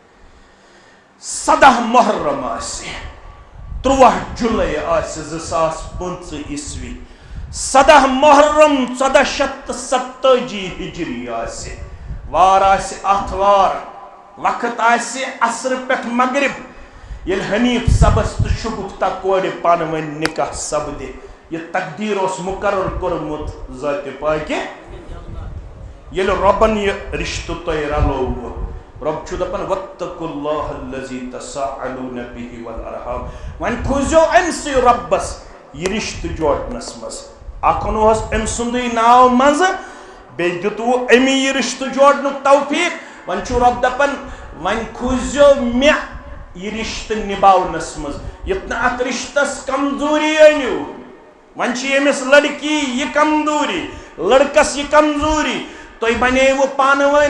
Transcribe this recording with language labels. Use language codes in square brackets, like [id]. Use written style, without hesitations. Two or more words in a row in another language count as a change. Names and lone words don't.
[ks] 17 محرم آسہِ 3 جُلاے آسہِ 2025 عیسوی 17 محرم 1470 ہجری آسہِ وار آسہِ آتھوار وقت آسہِ عصر پٮ۪ٹھ مغرب ییٚلہِ حنیف صبس تہٕ شگفتہ کورِ پانہٕ ؤنۍ نکاح سپدِ یہ تقدیر اوس مقرر کوٚرمُت ذاتِ پاکہِ ییٚلہِ رۄبن یہِ رشتہٕ تۄہہِ رلووُ رب چھُ دپان [ar] واتقوا اللہ الذی تساءلون به والارحام [ks] وۄنۍ کھوٗزیو أمسٕے رۄبس یہِ رشتہٕ جوڑنس منٛز اکھ اوٚنوہس أمۍ سُنٛدٕے ناو منٛزٕ بیٚیہِ دِتوٕ أمی یہِ رشتہٕ جوڑنُک توفیٖق وۄنۍ چھُ رب دپان وۄنۍ کھوٗزیو مےٚ یہِ رشتہٕ نِباونس منٛز یُتھ نہٕ اتھ رشتس کمزوری أنِو ون یمس لڑکی یہ کمزوری لڑکس یہ کمزوری تھی بنو پانہ ون